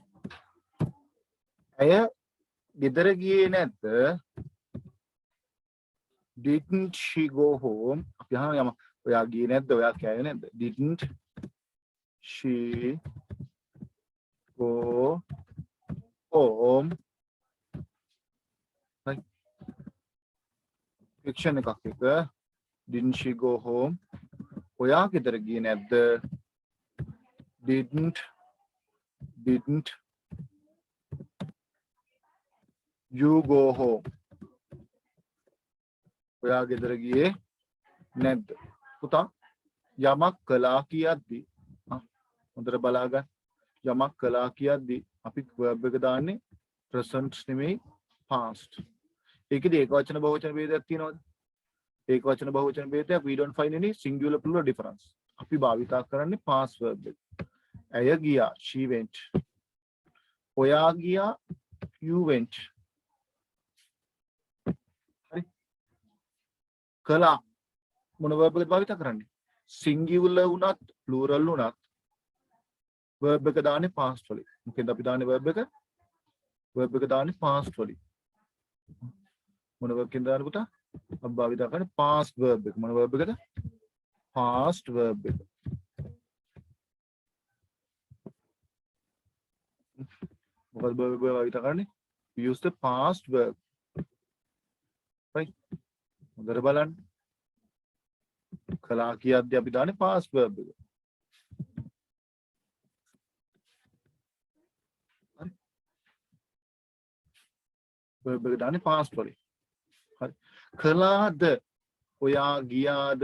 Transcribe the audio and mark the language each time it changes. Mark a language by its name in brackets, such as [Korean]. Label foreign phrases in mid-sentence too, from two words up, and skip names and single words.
[Sinhala] ඇය ගෙදර ගියේ නැද්ද? [English] Didn't she go home? [Sinhala] අපි අහනවා යම ඔයා ගියේ නැද්ද? ඔයා කෑවේ නැද්ද? [English] Didn't she go home? [Sinhala] Right? Fiction එකක් එක. [English] Didn't she go home? [Sinhala] ඔයා ගෙදර ගියේ නැද්ද? [English] Didn't you go home? [Sinhala] ඔයා ගෙදර ගියේ නැද්ද? පුතා යමක් කළා කියද්දි හොඳට බලා ගන්න. යමක් කළා කියද්දි අපි verb එක දාන්නේ present නෙමෙයි past. ඒකෙදි ඒකවචන බහුවචන ભેදයක් තියෙනවද? ඒකවචන බහුවචන ભેදයක් [English] we don't find any singular plural difference. [Sinhala] අපි භාවිතා කරන්නේ [English] past verb [Sinhala] එක. ඇය ගියා [English] she went. [Sinhala] ඔයා ගියා [English] you went. [Sinhala] හරි. කළා මොන verb එකද භාවිත කරන්නේ? singular වුණත් plural වුණත් verb එක දාන්නේ past වලින්. මොකෙන්ද අපි දාන්නේ verb එක? verb එක දාන්නේ past වලින්. මොන verb එකෙන්ද දාන්නේ පුතා? අපි භාවිත කරන්නේ [English] past verb [Sinhala] එක. මොන verb එකද? [English] past verb [Sinhala] එක. මොකද verb එක භාවිත කරන්නේ? [English] We use the past verb. Right? [Sinhala] හොඳට බලන්න. කළා කියද්දී අපි දාන්නේ [English] past verb [Sinhala] එක. හරි. verb එක දාන්නේ past වලින්. හරි. කළාද? ඔයා ගියාද?